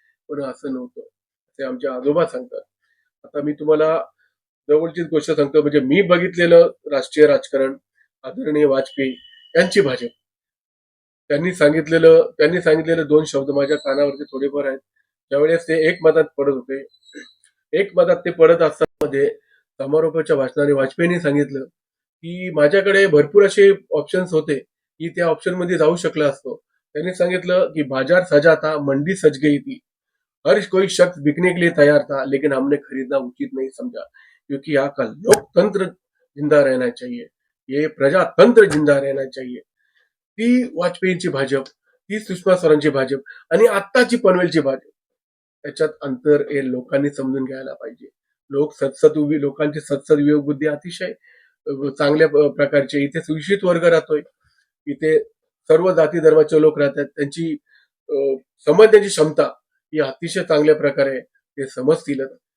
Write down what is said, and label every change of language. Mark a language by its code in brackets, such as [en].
[mr] पण असं नव्हतं, ते आमचे आजोबा सांगतात. आता मी तुम्हाला जवळचीच गोष्ट सांगतो, म्हणजे मी बघितलेलं राष्ट्रीय राजकारण, आदरणीय वाजपेयी यांची भाजप, त्यांनी सांगितलेलं 2 शब्द माझ्या कानावरती थोडेफार आहेत. ज्यावेळेस ते एकमतात पडत होते, एकमतात ते पडत असताना समारोपाच्या भाषणाने वाजपेयींनी सांगितलं की माझ्याकडे भरपूर असे ऑप्शन्स होते की त्या ऑप्शन मध्ये जाऊ शकला असतो. त्यांनी सांगितलं की [hi] बाजार सजा था, मंडी सज गई थी, हर कोई शख्स बिकने के लिए तैयार था, लेकिन हमने खरीदना उचित नहीं समझा, क्योंकि यहाँ का लोकतंत्र जिंदा रहना चाहिए, ये प्रजातंत्र जिंदा रहना चाहिए. [mr] ती वाजपेयींची भाजप, ती सुषमा स्वरांची भाजप आणि आत्ताची पनवेलची भाजप, त्याच्यात अंतर हे लोकांनी समजून घ्यायला पाहिजे. लोकांची सत्सद विवेक बुद्धी अतिशय चांगल्या प्रकारचे, इथे सुशिक्षित वर्ग राहतोय, इथे सर्व जाती धर्माचे लोक राहतात, त्यांची समजण्याची क्षमता ही अतिशय चांगल्या प्रकारे ते समजतीलच.